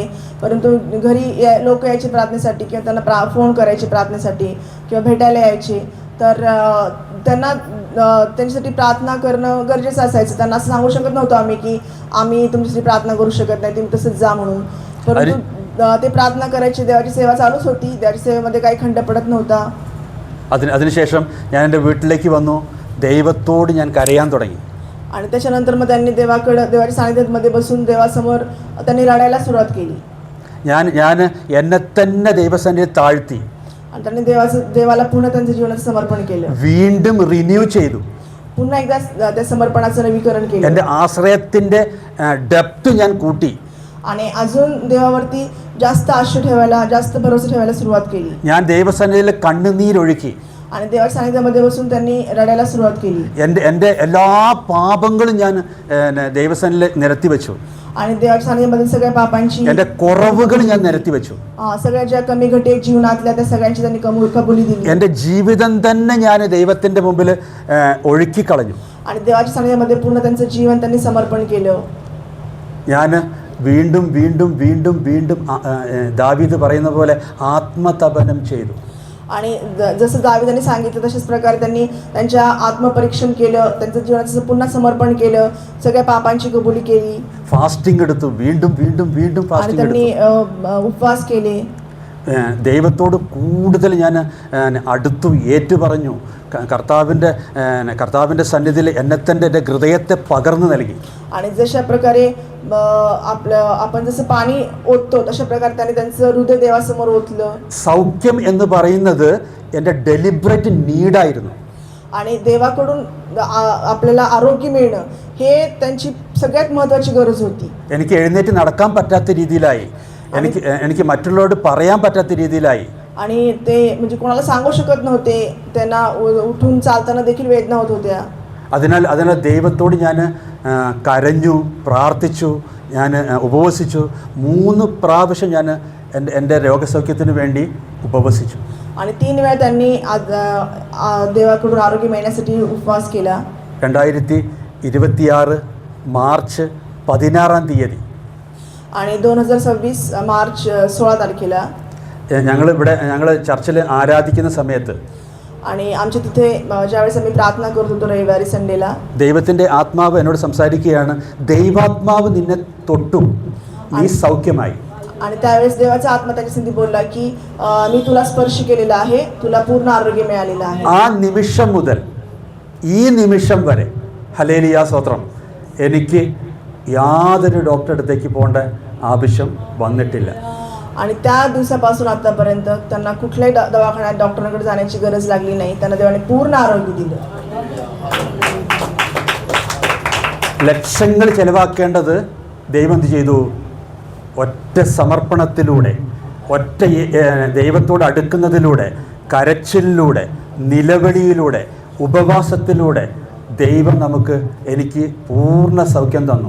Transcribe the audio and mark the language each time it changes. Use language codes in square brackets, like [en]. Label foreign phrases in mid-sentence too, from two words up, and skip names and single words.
[mr] परंतु घरी लोक यायचे प्रार्थनेसाठी किंवा त्यांना फोन करायचे प्रार्थनेसाठी किंवा भेटायला यायचे. तर त्यांना त्यांच्यासाठी प्रार्थना करणं गरजेचं असायचं. त्यांना असं सांगू शकत नव्हतो आम्ही की आम्ही तुमच्यासाठी प्रार्थना करू शकत नाही, तुम्ही तसंच जा म्हणून. परंतु ते प्रार्थना करायची, देवाची सेवा चालूच होती. देवाच्या सेवेमध्ये काही खंड पडत नव्हता. [ml] അതിനുശേഷം ഞാൻ എൻ്റെ വീട്ടിലേക്ക് വന്നു. ദൈവത്തോട് ഞാൻ കരയാൻ തുടങ്ങി. [mr] आणि त्याच्यानंतर मग त्यांनी देवाच्या सानिध्यामध्ये बसून देवासमोर त्यांनी रडायला सुरुवात केली. [ml] ഞാൻ എന്നെ തന്നെ ദൈവസന്നിധിയിൽ താഴ്ത്തി. [mr] आणि त्यांनी देवाला पुन्हा त्यांच्या जीवनाचं समर्पण केलं. [ml] വീണ്ടും റിന്യൂ ചെയ്തു. [mr] पुन्हा एकदा त्या समर्पणाचं नवीकरण केलं [ml] എൻ്റെ ആശ്രയത്തിൻ്റെ ഡെപ്ത് ഞാൻ കൂട്ടി. [mr] आणि अजून देवावरती जास्त आशा ठेवायला, जास्त भरोसा ठेवायला सुरुवात केली [ml] ഞാൻ ദൈവസന്നിധിയിൽ കണ്ണുനീരൊഴുക്കി. [mr] आणि देवाच्या सानिध्यामध्ये बसून त्यांनी रडायला सुरुवात केली [ml] എൻ്റെ എല്ലാ പാപങ്ങളും ഞാൻ ദൈവസന്നിധിയിൽ നിരത്തി വെച്ചു. [mr] आणि देवाच्या सानिध्यामध्ये सगळ्या पापांची, [ml] എൻ്റെ കുറവുകൾ ഞാൻ നിരത്തി വെച്ചു. [mr] सगळ्या ज्या कमी घटी आहेत जीवनातल्या त्या सगळ्यांची त्यांनी कबुली दिली [ml] എൻ്റെ ജീവിതം തന്നെ ഞാൻ ദൈവത്തിൻ്റെ മുമ്പിൽ ഒഴുക്കിക്കളഞ്ഞു. [mr] आणि देवाच्या सानिध्यामध्ये पूर्ण त्यांचं जीवन त्यांनी समर्पण केलं. [ml] ഞാൻ വീണ്ടും വീണ്ടും വീണ്ടും വീണ്ടും ദാവീദ് പറയുന്ന പോലെ ആത്മതപനം ചെയ്തു. [mr] आणि जसं दाविदाने सांगितलं तशाच प्रकारे त्यांनी त्यांच्या आत्मपरीक्षण केलं, त्यांचं जीवनाचं पुन्हा समर्पण केलं, सगळ्या पापांची कबुली केली [ml] ഫാസ്റ്റിംഗ് എടുത്തു. വീണ്ടും വീണ്ടും വീണ്ടും [mr] आणि [ml] ഫാസ്റ്റിംഗ് [mr] त्यांनी [ml] എടുത്തു. [mr] उपवास केले. [ml] ദൈവത്തോട് കൂടുതൽ ഞാൻ അടുത്തു ഏറ്റുപറഞ്ഞു. കർത്താവിൻ്റെ സന്നിധിയിൽ എൻ്റെ ഹൃദയത്തെ പകർന്നു നൽകി. [mr] आणि जशा प्रकारे आपण जसं पाणी ओततो तशा प्रकारे त्यांनी त्यांचं हृदय देवासमोर ओतलं. [ml] സൗഖ്യം എന്ന് പറയുന്നത് എൻ്റെ [en] deliberate need ആയിരുന്നു. [mr] आणि देवाकडून आपल्याला आरोग्य मिळणं हे त्यांची सगळ्यात महत्त्वाची गरज होती. [ml] എനിക്ക് എഴുന്നേറ്റ് നടക്കാൻ പറ്റാത്ത രീതിയിലായി. എനിക്ക് മറ്റുള്ളവരോട് പറയാൻ പറ്റാത്ത രീതിയിലായി. [mr] आणि ते म्हणजे कोणाला सांगू शकत नव्हते, त्यांना उठून चालताना देखील वेदना होत होत्या. [ml] അതിനാൽ ദൈവത്തോട് ഞാൻ കരഞ്ഞു, പ്രാർത്ഥിച്ചു, ഞാൻ ഉപവസിച്ചു. 3 പ്രാവശ്യം ഞാൻ എൻ്റെ രോഗസൗഖ്യത്തിന് വേണ്ടി ഉപവസിച്ചു. [mr] आणि 3 वेळा त्यांनी देवाकडून आरोग्य मिळण्यासाठी उपवास केला. [ml] 2026 മാർച്ച് 16 [mr] आणि 2026 मार्च 16 तारखेला [ml] ഞങ്ങൾ ചർച്ചിൽ ആരാധിക്കുന്ന സമയത്ത് [mr] आणि आमच्या तिथे ज्यावेळेस आम्ही प्रार्थना करत होतो रविवारी संडेला, [ml] ദൈവത്തിൻ്റെ ആത്മാവ് എന്നോട് സംസാരിക്കുകയാണ്, ദൈവാത്മാവ് നിന്നെ തൊട്ടു, നീ സൗഖ്യമായി. [mr] आणि त्यावेळेस देवाचा आत्मा त्यांच्यासाठी बोलला की मी तुला स्पर्श केलेला आहे, तुला पूर्ण आरोग्य मिळालेलं आहे. [ml] ആ നിമിഷം മുതൽ ഈ നിമിഷം വരെ ഹല്ലേലൂയ സ്തോത്രം, എനിക്ക് യാതൊരു ഡോക്ടറെ അടുത്തേക്ക് പോകേണ്ട ആവശ്യം വന്നിട്ടില്ല. [mr] आणि त्या दिवसापासून आतापर्यंत त्यांना कुठल्याही दवाखान्यात डॉक्टरांकडे जाण्याची गरज लागली नाही. त्यांना देवाने पूर्ण आरोग्य दिलं. [ml] ലക്ഷങ്ങൾ ചെലവാക്കേണ്ടത് ദൈവം എന്ത് ചെയ്തു? ഒറ്റ സമർപ്പണത്തിലൂടെ, ഒറ്റ ദൈവത്തോട് അടുക്കുന്നതിലൂടെ, കരച്ചിലിലൂടെ, നിലവിളിയിലൂടെ, ഉപവാസത്തിലൂടെ ദൈവം എനിക്ക് പൂർണ്ണ സൗഖ്യം തന്നു.